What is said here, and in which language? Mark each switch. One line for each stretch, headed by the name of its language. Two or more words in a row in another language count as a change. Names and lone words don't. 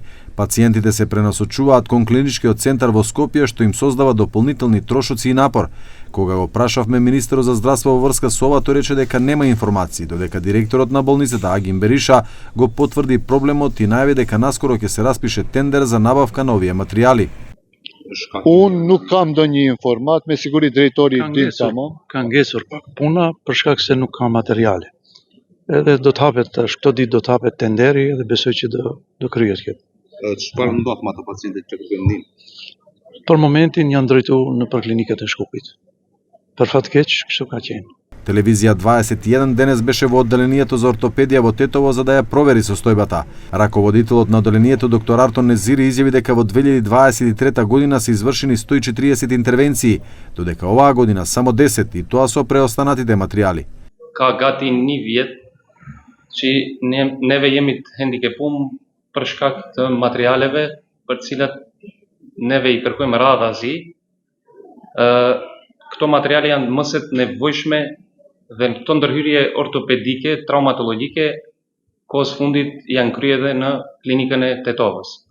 Macedonian: Пациентите се пренасочуваат кон клиничкиот центар во Скопје, што им создава дополнителни трошоци и напор. Кога го прашавме министерот за здравство во врска со ова, тој рече дека нема информации, додека директорот на болницата Агим Бериша го потврди проблемот и најави дека наскоро ќе се распише тендер за набавка на овие материјали.
Albanian: Unë nuk kam ndonjë informat, me siguri drejtori din tamam. Ka ngesur pak puna për shkak se nuk ka materiale. Edhe do të hapet këto ditë do të hapet tenderi dhe besoj që do kryhet kjo. Çfarë ndodh me ato pacientët që kërkojnë ndihmë? Për momentin janë drejtuar në për klinikat e Shkupit. Për fat keq, kështu ka qenë.
Macedonian: Телевизија 21 денес беше во одделението за ортопедија во Тетово за да ја провери состојбата. Раководителот на одделението доктор Артон Незири изјави дека во 2023 година се извршени 140 интервенции, додека оваа година само 10 и тоа со преостанатите материјали.
Albanian: Ka gati një vjet që neve jemi të hendikepum për shkak të materialeve për cilat neve i kërkojmë radhazi. Këto materiale janë mëse të nevojshme dhe këto ndërhyrje ortopedike, traumatologjike, kohës fundit janë kryer edhe në klinikën e Tetovës.